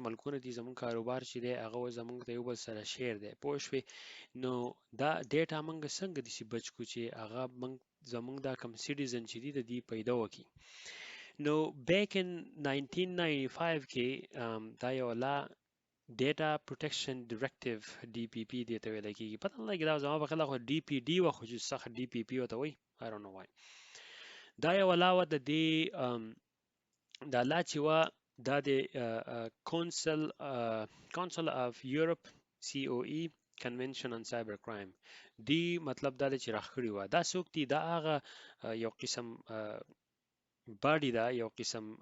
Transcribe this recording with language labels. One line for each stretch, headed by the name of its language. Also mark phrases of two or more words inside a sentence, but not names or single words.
Pashto: ملکونه دي زموږ کاروبار چې دی هغه زموږ د یو بل سره شیر دی پوه شوې نو دا ډیټا موږ څنګه داسې بچ کړو چې هغه زموږ دا کم سټیزن چې دي د دې پیدا وکړي نو
English: back in
Pashto: 1995 کې دا یو لا Data Protection Directive DPP دې ته ویل کېږي پته نه لګي دا زما په خیال خو DPD و خو چې سخت DPP ورته وایي
English: I don't know why
Pashto: دا یو علاوه د دې دا لا چې وه دا د Council of Europe COE Convention on Cyber Crime دی مطلب دا دی چې راخکړي وه دا څوک دي دا هغه یو قسم باډي دا یو قسم